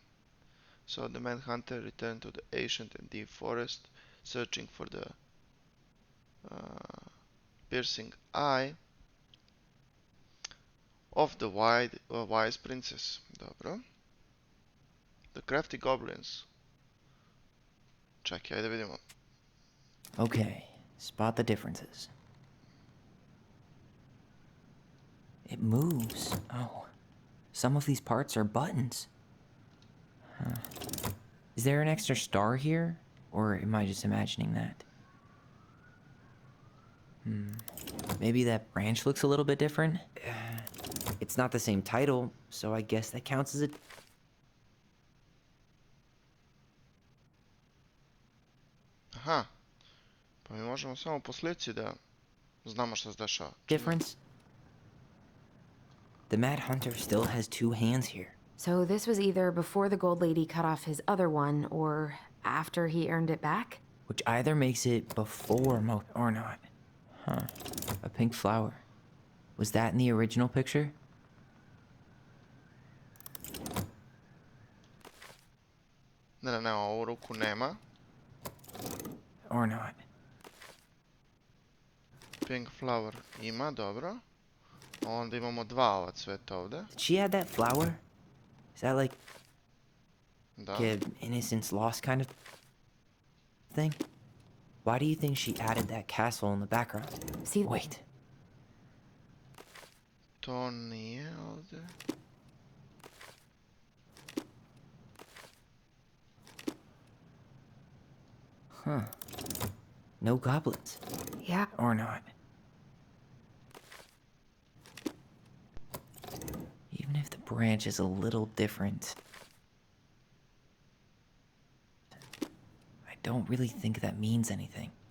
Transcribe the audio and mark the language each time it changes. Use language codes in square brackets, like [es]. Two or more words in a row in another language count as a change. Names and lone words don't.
[en] So the Mad Hunter returned to the ancient and deep forest, searching for the piercing eye of the wise princess. Dobro. The crafty goblins. [sr] Čekaj, ajde vidimo. [en] Okay, spot the differences. It moves. Oh, some of these parts are buttons. Is there an extra star here? Or am I just imagining that? Maybe that branch looks a little bit different? It's not the same title, so I guess that counts as a... Aha. [sr] Pa mi možemo samo po slici da znamo šta se dešava. [en] difference? The Mad Hunter still has two hands here. So this was either before the Gold Lady cut off his other one, or after he earned it back? Which either makes it before or not. Huh. A pink flower. Was that in the original picture? [sr] Ne, ovu ruku nema. [en] Or not. Pink flower [sr] ima, dobro. Onda imamo dva ova cveta ovde. [en] Did she add that flower? Is that like [sr] Da. [en] an innocence lost kind of thing? Why do you think she added that castle in the background? See, Wait. [sr] To nije ovde. [en] No goblins. Yeah, Or not. Even if the branch is a little different, I don't really think that means anything.